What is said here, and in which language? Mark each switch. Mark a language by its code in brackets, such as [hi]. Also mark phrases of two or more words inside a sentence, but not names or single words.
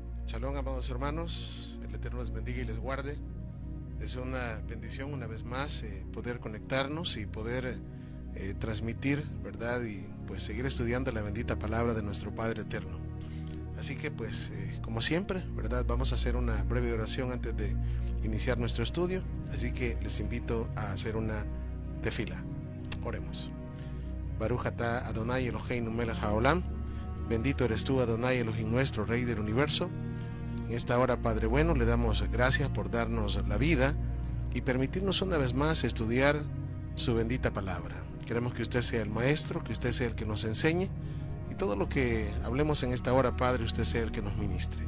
[es] Shalom, amados hermanos, el Eterno les bendiga y les guarde. Es una bendición una vez más poder conectarnos y poder transmitir, ¿verdad? Y pues seguir estudiando la bendita palabra de nuestro Padre Eterno. Así que pues, como siempre, ¿verdad? Vamos a hacer una breve oración antes de iniciar nuestro estudio. Así que les invito a hacer una tefila. Oremos. [he] ברוך אתה אדוני אלהינו מלך העולם. [es] Bendito eres tú, Adonai Elohim nuestro, Rey del universo. En esta hora, Padre bueno, le damos gracias por darnos la vida y permitirnos una vez más estudiar su bendita palabra. Queremos que usted sea el maestro, que usted sea el que nos enseñe y todo lo que hablemos en esta hora, Padre, usted sea el que nos ministre.